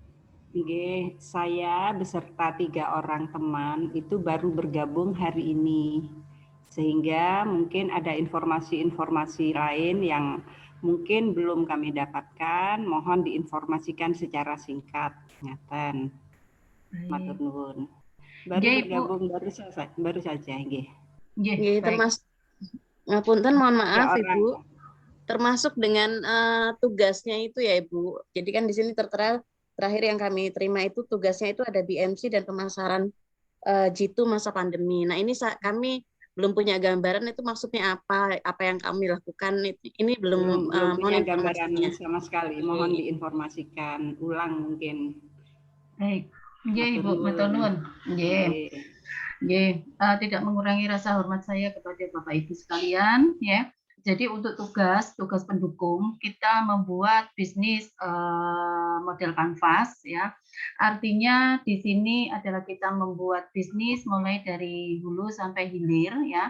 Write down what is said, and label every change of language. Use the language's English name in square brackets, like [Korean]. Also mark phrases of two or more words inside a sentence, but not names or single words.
[Indonesian] Saya beserta 3 orang teman itu baru bergabung hari ini. Sehingga mungkin ada informasi-informasi lain yang mungkin belum kami dapatkan, mohon diinformasikan secara singkat. Ngaten. [Javanese] Matur nuwun. [Indonesian] Baru bergabung baru saja, nggih. Termasuk ngapunten, mohon maaf Ibu. Termasuk dengan tugasnya itu ya Ibu. Jadi kan di sini tertera terakhir yang kami terima itu tugasnya itu ada BMC dan pemasaran G2 masa pandemi. Nah, ini kami belum punya gambaran itu maksudnya apa yang kami lakukan, ini belum punya gambaran sama sekali. Mohon diinformasikan ulang mungkin. Baik, Ibu, [Javanese] matur nuwun. [Indonesian] Tidak mengurangi rasa hormat saya kepada Bapak Ibu sekalian, ya. Jadi untuk tugas pendukung kita membuat bisnis model kanvas, ya. Artinya di sini adalah kita membuat bisnis mulai dari hulu sampai hilir, ya.